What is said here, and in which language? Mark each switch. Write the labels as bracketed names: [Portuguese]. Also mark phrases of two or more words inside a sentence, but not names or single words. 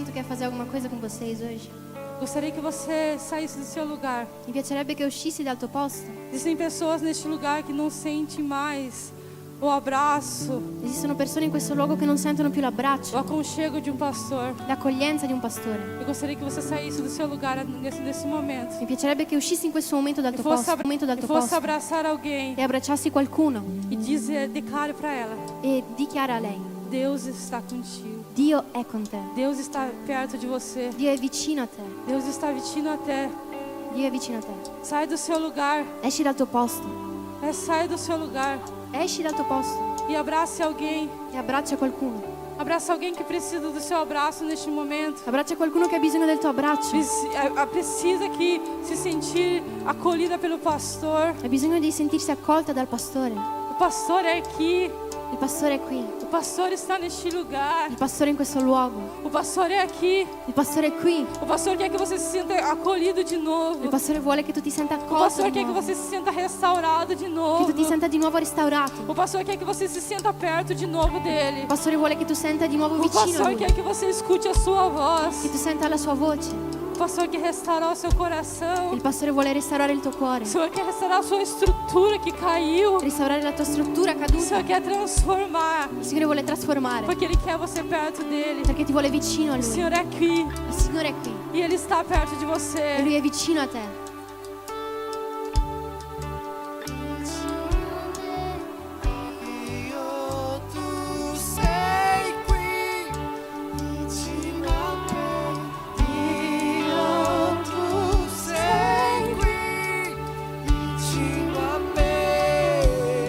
[Portuguese] fazer alguma coisa com vocês hoje. Gostaria que você saísse do seu lugar. [Italian] Mi piacerebbe che uscissi dal tuo posto. [Portuguese] Existem pessoas neste lugar que não sentem mais o abraço, [Italian] Esistono persone in questo luogo che non sentono più [Portuguese] o [Italian] l'abbraccio, [Portuguese] aconchego de um pastor. [Italian] l'accoglienza di un pastore. [Portuguese] Eu gostaria que você saísse do seu lugar nesse momento [Italian] Mi piacerebbe che uscissi in questo momento dal [Portuguese] e [Italian] tuo [Portuguese] fosse, [Italian] posto, momento dal [Portuguese] e [Italian] tuo [Portuguese] fosse [Italian] posto [Portuguese] abraçar alguém [Italian] e abbracciassi qualcuno [Portuguese] e declare para ela: [Italian] e dichiara a lei: [Portuguese] Deus está contigo. [Italian] Dio è con te. [Portuguese] Deus está perto de você. [Italian] Dio è vicino a te. [Portuguese] Deus está [Italian] vicino a te. Dio è vicino a te. [Portuguese] Sai do seu lugar. [Italian] Esci dal tuo posto. [Portuguese] Sai do seu lugar [Italian] Esci dal tuo posto [Portuguese] e abrace alguém. [Italian] e abbraccia qualcuno. [Portuguese] Abraça alguém que precisa do seu abraço neste momento. [Italian] Abbraccia qualcuno che ha bisogno del tuo abbraccio. [Portuguese] Precisa que se sentir acolhida pelo pastor. [Italian] Ha bisogno di sentirsi accolta dal pastore. [Portuguese] O pastor é aqui. [Italian] Il pastore è qui. [Portuguese] O pastor está neste lugar. [Italian] Il pastore è in questo luogo. [Portuguese] O pastor é aqui. [Italian] Il pastore è qui. [Portuguese] O pastor quer que você se sinta acolhido de novo. [Italian] Il pastore vuole che tu ti senta [Portuguese] O [Italian] accolto [Portuguese] pastor [Italian] di [Portuguese] quer que [Italian] nuovo. [Portuguese] você se sinta restaurado de [Italian] Che [Portuguese] novo. [Italian] tu ti senta di nuovo restaurato. [Portuguese] O pastor quer que você se sinta perto de novo dele. [Italian] Il pastore vuole che tu senta di nuovo [Portuguese] O [Italian] vicino a [Portuguese] pastor [Italian] lui. [Portuguese] quer que você escute a sua voz. [Italian] Che tu senta la sua voce. [Portuguese] O pastor quer restaurar o seu coração. [Italian] Il pastore vuole restaurare il tuo cuore. [Portuguese] O Senhor quer restaurar a sua estrutura que caiu. [Italian] Restaurare la tua struttura [Portuguese] O [Italian] caduta. [Portuguese] Senhor quer transformar. [Italian] Il Signore vuole trasformare. [Portuguese] Porque Ele quer você perto dele. [Italian] Perché ti vuole vicino a [Portuguese] O [Italian] lui. [Portuguese] Senhor é aqui. [Italian] Il Signore è qui. [Portuguese] E Ele está perto de [Italian] E [Portuguese] você. [Italian] lui è vicino a te. Dio, tu sei qui vicino a me. Dio, tu sei qui vicino a me.